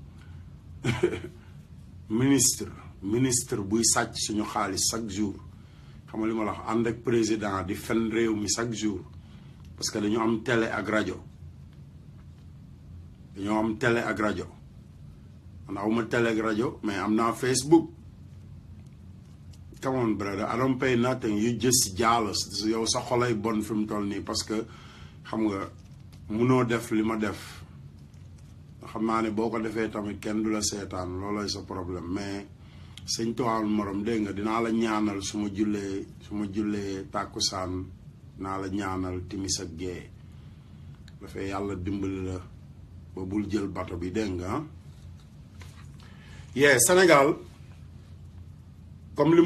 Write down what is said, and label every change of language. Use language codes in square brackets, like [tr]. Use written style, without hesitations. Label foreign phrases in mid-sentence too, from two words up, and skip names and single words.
[wo] ministre buy sàcc suñu xaalis [fr] chaque jour [wo] xam nga li ma la wax ànd ak président di fen réew mi [fr] chaque jour parce que [wo] dañu am télé ak rajo man awma télé ak rajo mais am naa Facebook. [en] Come on brother, I don't pay nothing, you just jealous. [wo] Yow sa xolay bon fi mu toll nii [fr] parce que [wo] xam nga munoo def li ma def xam naa ne boo ko defee tamit kenn du la seetaan loolooy sa problème mais sëñ Tuubaa morom dégg nga dinaa la ñaanal su ma jullee tàkkusaan dinaa la ñaanal timis ak gee dafay yàlla dimbali la ba bul jël bato bi dégg nga Sénégal comme li